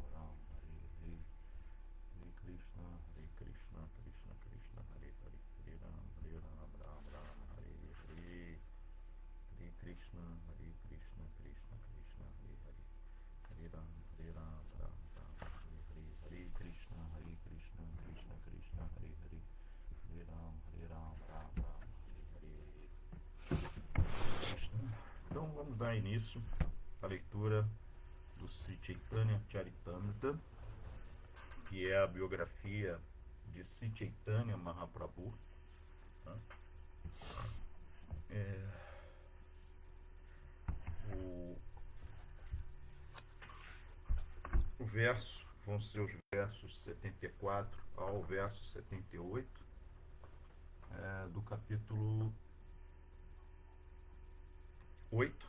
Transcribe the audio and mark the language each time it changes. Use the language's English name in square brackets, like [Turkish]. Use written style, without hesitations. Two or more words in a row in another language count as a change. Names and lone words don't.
[Sanskrit] Rama, Hare Hare, Hare Krishna, Krishna Krishna, Hare Hare, Hare Rama, Rama Rama, Hare Hare, Hare Krishna, Krishna Krishna, Hare Hare, Hare Rama, Rama Rama, Hare Hare, Hare Krishna, Krishna Krishna, Hare Hare, Hare Rama, Rama Rama, Hare Hare. [Portuguese] Então vamos dar início à leitura do Sri Chaitanya Charitamrita, que é a biografia de Sri Chaitanya Mahaprabhu. Tá? O verso vão ser os versos 74 ao verso 78 do capítulo 8.